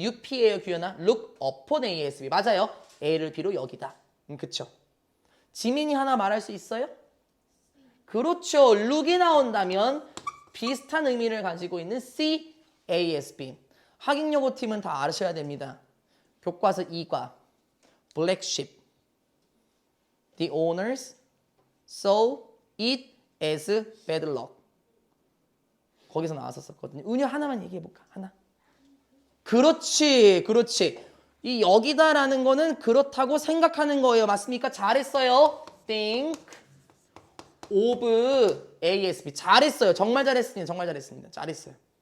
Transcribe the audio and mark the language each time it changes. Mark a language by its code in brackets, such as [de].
[ko] UP예요, 규현아. [en] look upon ASB. [ko] 맞아요. A를 B로 여기다. 그쵸? 지민이 하나 말할 수 있어요? 그렇죠. look이 나온다면 비슷한 의미를 가지고 있는 C, ASB. 학익여고 팀은 다 아셔야 됩니다. 교과서 2과 Black Sheep. [en] The owners saw it as bad luck. [ko] 거기서 나왔었거든요. 은유 하나만 얘기해볼까? 하나. 그렇지. 이 여기다라는 거는 그렇다고 생각하는 거예요. 맞습니까? 잘했어요. [en] Think of ASB. [ko] 잘했어요. 정말 잘했습니다. 잘했어요.